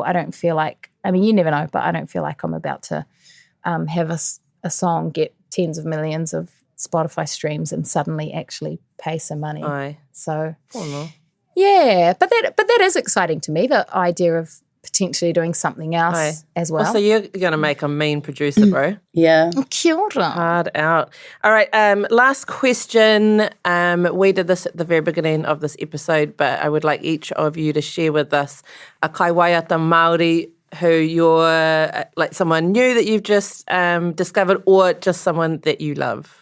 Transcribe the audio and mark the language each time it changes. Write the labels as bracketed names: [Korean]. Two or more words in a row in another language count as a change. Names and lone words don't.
[English] I don't feel like, I mean, you never know, but I don't feel like I'm about to have a song get tens of millions of Spotify streams and suddenly actually pay some money. So, yeah, but that is exciting to me, the idea of potentially doing something else as well. So you're going to make a mean producer, bro. Yeah. [Māori] Kia ora. [English] Hard out. All right, last question. We did this at the very beginning of this episode, but I would like each of you to share with us a [Māori] kaiwaiata Māori [English] who you're, like someone new that you've just discovered, or just someone that you love.